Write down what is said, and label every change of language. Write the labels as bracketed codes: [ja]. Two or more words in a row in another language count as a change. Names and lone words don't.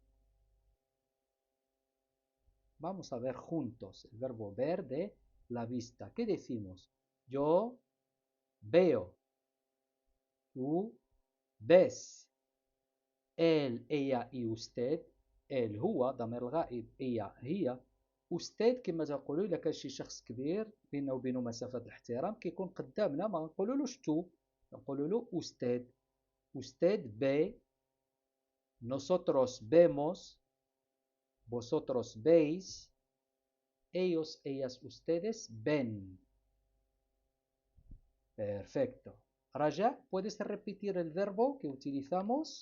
[es] Vamos a ver juntos el verbo ver de la vista. ¿Qué decimos? Yo veo. Tú ves. Él, ella y usted. él [ar] هو ضمير الغائب هي أستاذ كما تقولوا إلا كان شي شخص كبير بيننا وبينه مسافة الاحترام كيكون قدامنا ما نقولولوش تو نقولوا له أستاذ [es] usted ve nosotros vemos vosotros veis ellos ellas ustedes ven. Perfecto. Raja, ¿puedes repetir el verbo que utilizamos?